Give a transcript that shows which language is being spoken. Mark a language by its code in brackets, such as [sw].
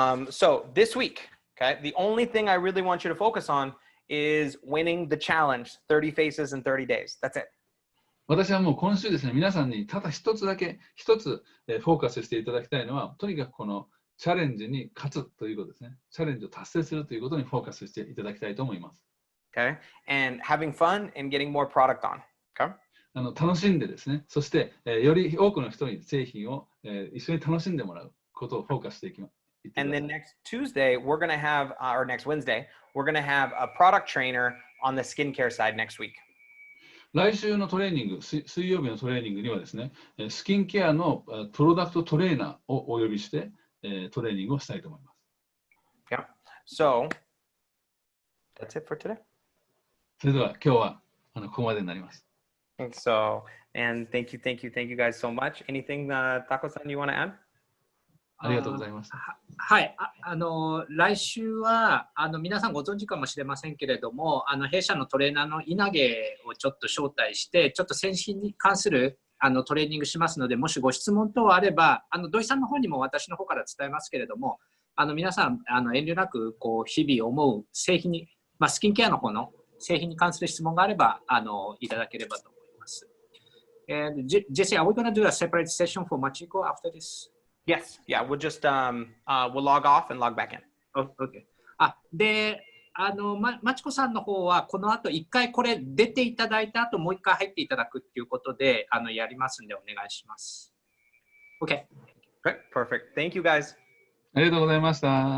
[en] So this week, okay, the only thing I really want you to focus on is winning the challenge, 30 faces in 30 days. That's it. [ja] 私はもう今週ですね、皆さんにただ一つフォーカスしていただきたいのは、とにかくこのチャレンジに勝つということですね。チャレンジを達成するということにフォーカスしていただきたいと思います。 [en] Okay, and having fun and getting more product on. Okay. [ja] 楽しんでですね、そして、より多くの人に製品を、一緒に楽しんでもらうことをフォーカスしていきます。 [en] And then next Tuesday, we're going to have, or next Wednesday, we're going to have a product trainer on the skincare side next week. [ja] 来週のトレーニング、水曜日のトレーニングにはですね、スキンケアのプロダクトトレーナーをお呼びして、トレーニングをしたいと思います。 [en] Yeah. So that's it for today. [ja] それでは今日はここまでになります。 [en] So, and thank you guys so much. Anything, Taco-san, you want to add? [ja] ありがとうございました。はい、来週は皆さんご存知かもしれませんけれども、弊社のトレーナーの稲毛をちょっと招待して、ちょっと先進に関するトレーニングしますので、もしご質問等あれば、土井さんの方にも私の方から伝えますけれども、皆さん遠慮なくこう日々思う製品に、スキンケアの方の製品に関する質問があればいただければと思います。 [en] And Jesse, are we going to do a separate session for Machiko after this? Yes. Yeah. We'll just we'll log off and log back in. Okay. [ja] で、マチコさんの方はこの後一回これ出ていただいた後もう一回入っていただくっていうことでやりますんでお願いします。 [en] Okay. Great. Perfect. Thank you guys. [ja] ありがとうございました。